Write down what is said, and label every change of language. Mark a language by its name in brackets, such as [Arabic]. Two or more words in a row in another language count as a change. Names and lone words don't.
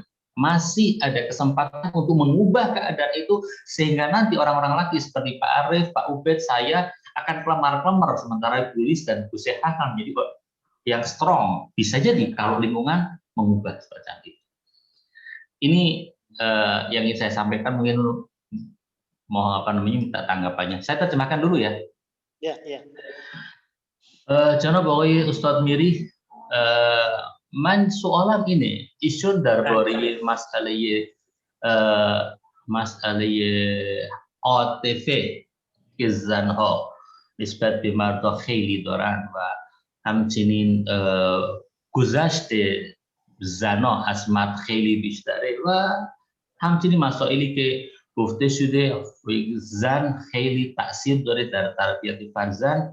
[Indonesian] Masih ada kesempatan untuk mengubah keadaan itu sehingga nanti orang-orang laki seperti Pak Arief, Pak Ubed, saya akan kelemar-kelemar, sementara Bu Lis dan Bu Seha akan menjadi yang strong. Bisa jadi kalau lingkungan mengubah semacam itu. Ini yang ingin saya sampaikan, mungkin mau minta tanggapannya. Saya terjemahkan dulu ya. Ya. [Persian] Janob Oy Ustadz Miri, من سوالم اینه ایشون درباره مسئله عاطفه که زنها نسبت به مردا خیلی دارن و همچنین گذشت زنها از مرد خیلی بیشتره و همچنین مسائلی که گفته شده زن خیلی تأثیر داره در تربیت فرزند.